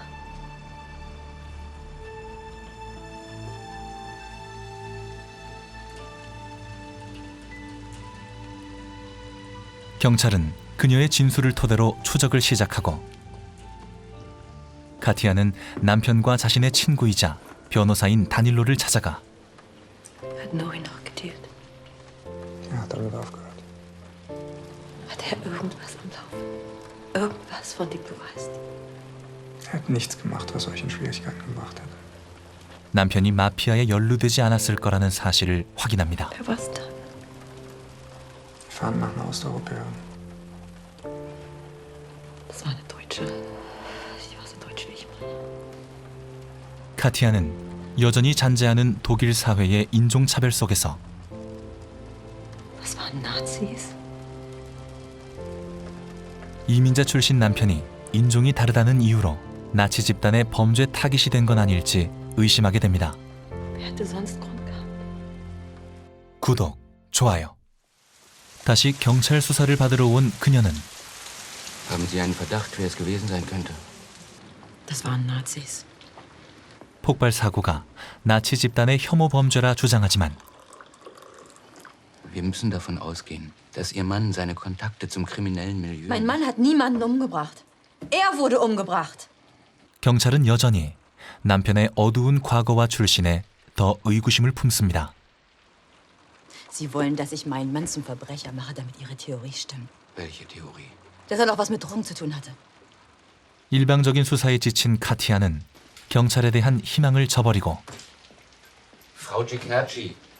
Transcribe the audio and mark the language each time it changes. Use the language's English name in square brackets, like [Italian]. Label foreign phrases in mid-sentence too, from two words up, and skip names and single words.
[Korean] 경찰은 그녀의 진술을 토대로 추적을 시작하고 카티아는 남편과 자신의 친구이자 변호사인 다닐로를 찾아가 [German] Hat Nori noch gedealt? Er hat damit aufgehört. Hat er irgendwas am Laufen? Irgendwas, von dem du weißt? Er hat nichts gemacht, was euch in Schwierigkeiten gebracht hätte. [Korean] 남편이 마피아에 연루되지 않았을 거라는 사실을 확인합니다. [German] Wer war's da? Wir fahren nach einer Osteuropäerin. Das war eine Deutsche. Die war so deutsch wie ich bin. [Korean] 카티아는 여전히 잔재하는 독일 사회의 인종차별 속에서 [German] Das waren Nazis. [Korean] 이민자 출신 남편이 인종이 다르다는 이유로 나치 집단의 범죄 타깃이 된 건 아닐지 의심하게 됩니다. [German] Wer hätte sonst Grund gehabt? [Korean] 구독, 좋아요. 다시 경찰 수사를 받으러 온 그녀는 [German] Haben Sie einen Verdacht, wer es gewesen sein könnte? Das waren Nazis. [Korean] 폭발 사고가 나치 집단의 혐오 범죄라 주장하지만 [German] Wir müssen davon ausgehen, dass Ihr Mann seine Kontakte zum kriminellen Milieu... Mein Mann hat niemanden umgebracht. Er wurde umgebracht. [Korean] 경찰은 여전히 남편의 어두운 과거와 출신에 더 의구심을 품습니다. [German] Sie wollen, dass ich meinen Mann zum Verbrecher mache, damit Ihre Theorie stimmt. Welche Theorie? Dass er noch was mit Drogen zu tun hatte. [Korean] 일방적인 수사에 지친 카티아는 경찰에 대한 희망을 저버리고 [German] Frau Cicnacci.